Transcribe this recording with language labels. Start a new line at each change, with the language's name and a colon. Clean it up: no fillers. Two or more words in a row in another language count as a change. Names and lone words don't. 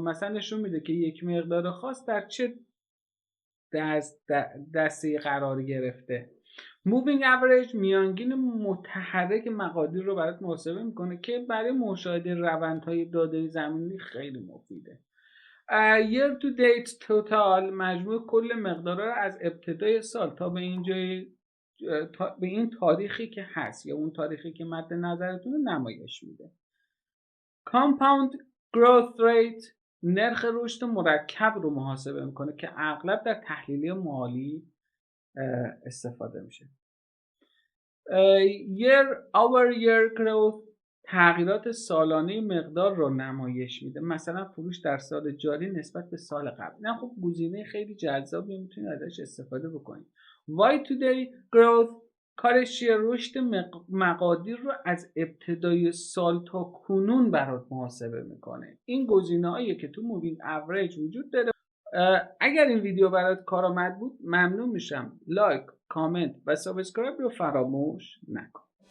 Persian: مثلا نشون میده که یک مقدار خاص در چه دسته قرار گرفته. مووینگ اوریج میانگین متحرک مقادیر رو برات محاسبه میکنه که برای مشاهده روندهای داده زمینی خیلی مفیده.
English: year to date total
Persian: مجموع کل مقدارها رو از ابتدای سال تا به به این تاریخی که هست یا اون تاریخی که مد نظرتون رو نمایش میده.
English: compound growth rate
Persian: نرخ رشد مرکب رو محاسبه میکنه که اغلب در تحلیل مالی استفاده میشه.
English: year over year growth
Persian: تغییرات سالانه مقدار رو نمایش میده. مثلا فروش در سال جاری نسبت به سال قبل. نه خب گزینه خیلی جذابی میتونید ازش استفاده بکنید.
English: Y today growth
Persian: کارش چیه؟ رشد مقادیر رو از ابتدای سال تا کنون برات محاسبه میکنه. این گزینه‌هایی که تو مووینگ اوریج وجود داره. اگر این ویدیو برات کارآمد بود ممنون میشم لایک، کامنت و سابسکرایب رو فراموش نکن.